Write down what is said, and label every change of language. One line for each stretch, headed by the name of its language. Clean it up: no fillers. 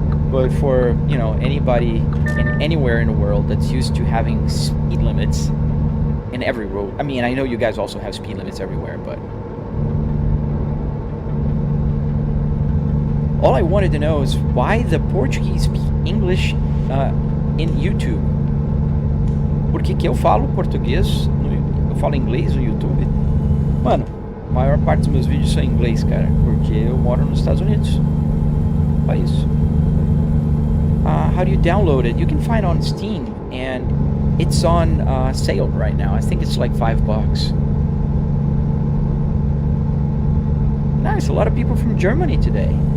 English: But for, you know, anybody anywhere in the world that's used to having speed limits in every road. I mean, I know you guys also have speed limits everywhere, but all I wanted to know is why the Portuguese speak English in YouTube.
Portuguese: Porque que eu falo português, eu falo inglês no YouTube? Mano, a maior parte dos meus vídeos são em inglês, cara, porque eu moro nos Estados Unidos. Só isso.
English: How do you download it? You can find it on Steam, and it's on sale right now. I think it's like $5. Nice, a lot of people from Germany today.